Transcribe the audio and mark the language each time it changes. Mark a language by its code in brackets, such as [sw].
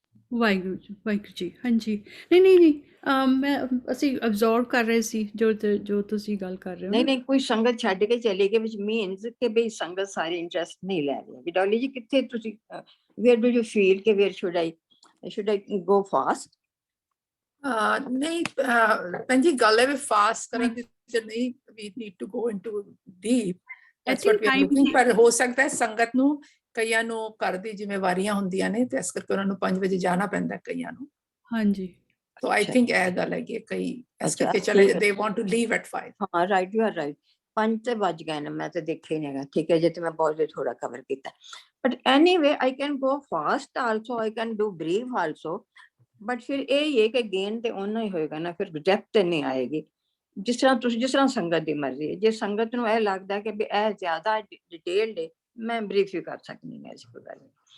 [pa] ਵਾਹਿਗੁਰੂ ਜੀ, ਵਾਹਿਗੁਰੂ ਜੀ। ਹਾਂਜੀ, ਨਹੀਂ ਮੈਂ ਅਸੀਂ ਅਬਜ਼ਰਵ ਕਰ ਰਹੇ ਸੀ ਜੋ ਤੁਸੀਂ ਗੱਲ ਕਰ ਰਹੇ ਹੋ। ਨਹੀਂ ਕੋਈ ਸੰਗਤ ਛੱਡ ਕੇ ਚਲੇ ਗਏ, [en] which means [pa] ਕਿ ਬਈ ਸੰਗਤ ਸਾਰੀ ਇੰਟਰਸਟ ਨਹੀਂ ਲੈ ਰਹੀ। ਡੋਲੀ ਜੀ ਕਿੱਥੇ ਤੁਸੀਂ, [en] where do you feel ਕਿ where should I go fast? [pa] ਨਹੀਂ ਭੈਣ ਜੀ, ਗੱਲ ਹੈ ਵੀ ਫਾਸਟ ਕਰਨ ਦੀ ਨਹੀਂ, [en] we need to go into deep, that's what we are looking। [pa] ਪਰ ਹੋ ਸਕਦਾ ਹੈ ਸੰਗਤ ਨੂੰ, ਕਈਆਂ ਨੂੰ ਘਰ ਦੀ ਜ਼ਿੰਮੇਵਾਰੀਆਂ ਹੁੰਦੀਆਂ ਨੇ, ਤੇ ਇਸ ਕਰਕੇ ਉਹਨਾਂ ਨੂੰ 5 ਵਜੇ ਜਾਣਾ ਪੈਂਦਾ ਕਈਆਂ ਨੂੰ। ਹਾਂਜੀ, [en] so I think [pa] ਇਹ ਗੱਲ ਹੈਗੀ, ਕਈ ਇਸ ਕਰਕੇ ਚਲੇ, [en] they want to leave at 5। [pa] ਹਾਂ [en] Right, you are right. [pa] 5 ਤੇ ਵੱਜ ਗਏ ਨੇ, ਮੈਂ ਤੇ ਦੇਖਿਆ ਹੀ ਨਹੀਂ ਹੈਗਾ। ਠੀਕ ਹੈ ਜੇ ਤੇ ਮੈਂ ਬਹੁਤ ਥੋੜਾ ਕਵਰ ਕੀਤਾ, [en] but anyway I can go fast also, I can do brief also, but [pa] ਫਿਰ ਇਹ ਹੈ ਕਿ ਗੇਨ ਤੇ ਓਨਾ ਹੀ ਹੋਏਗਾ ਨਾ, ਫਿਰ ਡੈਪਥ ਤੇ ਨਹੀਂ ਆਏਗੀ। ਜਿਸ ਤਰ੍ਹਾਂ ਸੰਗਤ ਦੀ ਮਰਜ਼ੀ ਹੈ। ਜੇ ਸੰਗਤ ਨੂੰ ਇਹ ਲੱਗਦਾ ਕਿ ਵੀ ਇਹ ਜ਼ਿਆਦਾ ਡਿਟੇਲਡ ਹੈ, ਮੈਂ ਬਰੀਫ ਵੀ ਕਰ ਸਕਦੀ ਹਾਂ, ਐਸੀ ਕੋਈ ਗੱਲ ਨਹੀਂ।